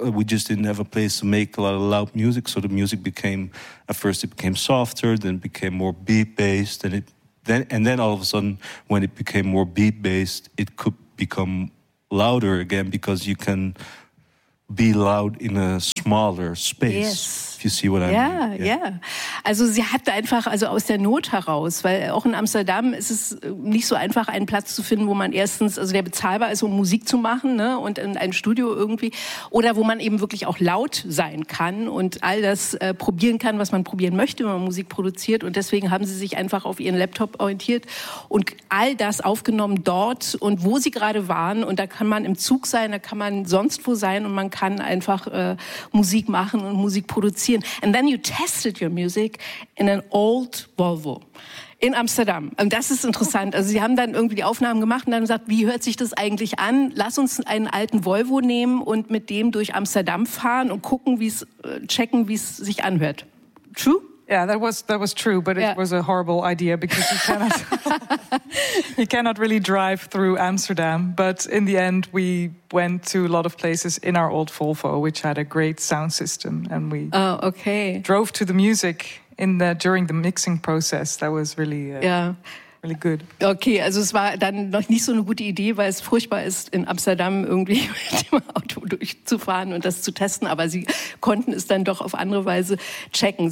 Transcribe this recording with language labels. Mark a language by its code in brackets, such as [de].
[en] We just didn't have a place to make a lot of loud music. So the music became, at first it became softer, then it became more beat-based. And then all of a sudden, when it became more beat-based, it could become louder again because you can be loud in a smaller space. Yes. If you see what I mean. Yeah, yeah. [de] Also sie hatte einfach, also aus der Not heraus, weil auch in Amsterdam ist es nicht so einfach, einen Platz zu finden, wo man erstens, also der bezahlbar ist, um Musik zu machen, ne, und in einem Studio irgendwie, oder wo man eben wirklich auch laut sein kann und all das probieren kann, was man probieren möchte, wenn man Musik produziert. Und deswegen haben sie sich einfach auf ihren Laptop orientiert und all das aufgenommen dort und wo sie gerade waren. Und da kann man im Zug sein, da kann man sonst wo sein und man kann einfach Musik machen und Musik produzieren. [en] And then you tested your music in an old Volvo in Amsterdam. [de] Und das ist interessant. Also sie haben dann irgendwie die Aufnahmen gemacht und dann gesagt, wie hört sich das eigentlich an? Lass uns einen alten Volvo nehmen und mit dem durch Amsterdam fahren und gucken, wie es sich anhört. [en] True? Yeah, that was true, but it was a horrible idea because you cannot you cannot really drive through Amsterdam. But in the end, we went to a lot of places in our old Volvo, which had a great sound system, and we drove to the music during the mixing process. That was really really good. [de] Okay, also es war dann noch nicht so eine gute Idee, weil es furchtbar ist, in Amsterdam irgendwie mit dem Auto durchzufahren und das zu testen. Aber sie konnten es dann doch auf andere Weise checken.